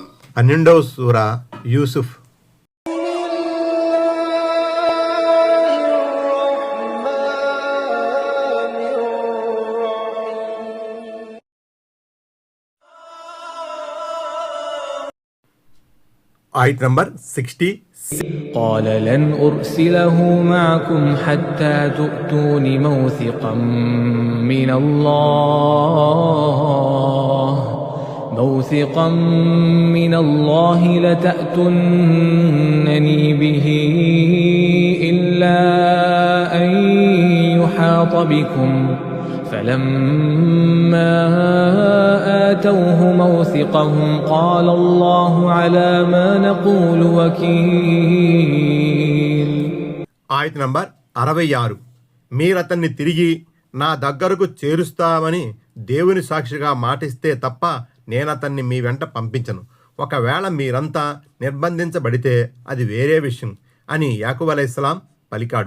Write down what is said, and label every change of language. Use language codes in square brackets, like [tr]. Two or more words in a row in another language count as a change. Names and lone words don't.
[te] 12వ సూరా యూసుఫ్. ఆయత్ నంబర్ 60. [ar] قال لن أرسله معكم حتى تؤتون موثقا من الله لتأتونني به إلا أن يحاط بكم فلما آتوه موثقهم قال الله على ما نقول وكيل. [te] ఆయత్ నంబర్ 66. మీరతన్ని తిరిగి నా దగ్గరకు చేరుస్తామని దేవుని సాక్షిగా మాటిస్తే తప్ప నేనతన్ని మీ వెంట పంపించను. ఒకవేళ మీరంతా నిర్బంధించబడితే అది వేరే విషయం అని యాకూబ్ అలైహిస్సలాం పలికాడు.